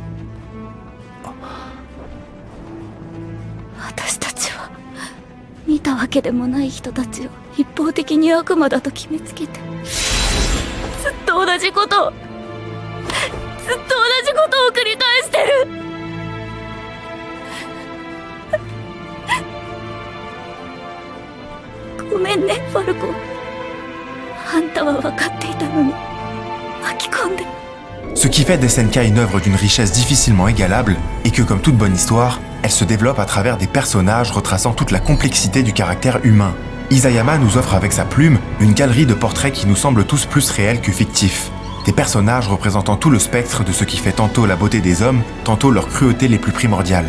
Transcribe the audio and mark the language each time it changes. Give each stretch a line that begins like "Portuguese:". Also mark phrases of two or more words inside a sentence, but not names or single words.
Japanese: 私たちはみたわけでもない人たちを一方的に悪魔だと決めつけて、ずっと同じことを繰り返してる。ごめんね、ファルコ。あんたは分かっていたのに巻き込んで。
French: Ce qui fait d'SNK une œuvre d'une richesse difficilement égalable est que, comme toute bonne histoire, elle se développe à travers des personnages retraçant toute la complexité du caractère humain. Isayama nous offre avec sa plume une galerie de portraits qui nous semblent tous plus réels que fictifs. Des personnages représentant tout le spectre de ce qui fait tantôt la beauté des hommes, tantôt leur cruauté les plus primordiales.